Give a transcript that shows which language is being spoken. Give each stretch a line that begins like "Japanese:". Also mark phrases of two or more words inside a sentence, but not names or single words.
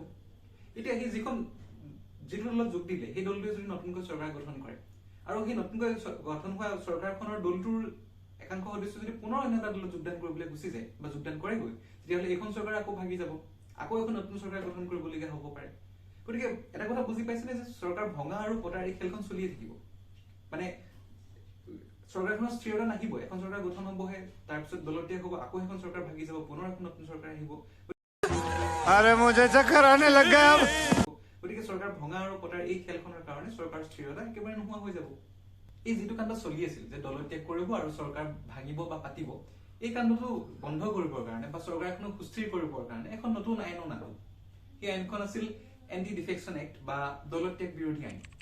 Assamese: এতিয়া সেই যিটো দলত যোগ দিলে সেই দলটোৱে যদি নতুনকৈ চৰকাৰ গঠন কৰে আৰু সেই নতুনকৈ গঠন হোৱা চৰকাৰখনৰ দলটোৰ একাংশ সদস্য যদি পুনৰ অন্য এটা দলত যোগদান কৰিবলৈ গুচি যায় বা যোগদান কৰেগৈ, তেতিয়াহ'লে এইখন চৰকাৰ আকৌ ভাগি যাব, আকৌ এখন নতুন চৰকাৰ গঠন কৰিবলগীয়া হ'ব পাৰে। গতিকে এটা কথা বুজি পাইছেনে যে চৰকাৰ ভঙা আৰু পতাৰ এই খেলখন চলিয়ে থাকিব। মানে চৰকাৰখনৰ স্থিৰতা নাহিব, এখন চৰকাৰ গঠন হ'বহে, তাৰপিছত দলতীয়া হ'ব, আকৌ এখন চৰকাৰ ভাগি যাব, পুনৰ এখন নতুন চৰকাৰ আহিব।
Hindi: अरे मुझे चक्कर आने लग गया अब।
Assamese: গতিকে চৰকাৰ ভঙা আৰু পতাৰ এই খেলখনৰ কাৰণে চৰকাৰৰ স্থিৰতা একেবাৰে নোহোৱা হৈ যাব। এই যিটো কাণ্ড চলি আছিল যে দলত্যাগ কৰিব আৰু চৰকাৰ ভাঙিব বা পাতিব, এই কাণ্ডটো বন্ধ কৰিবৰ কাৰণে বা চৰকাৰখনক সুস্থিৰ কৰিবৰ কাৰণে এখন নতুন আইন অনা হ'ল। সেই আইনখন আছিল
English: anti defection act
Assamese: বা দলত্যাগ বিৰোধী আইন।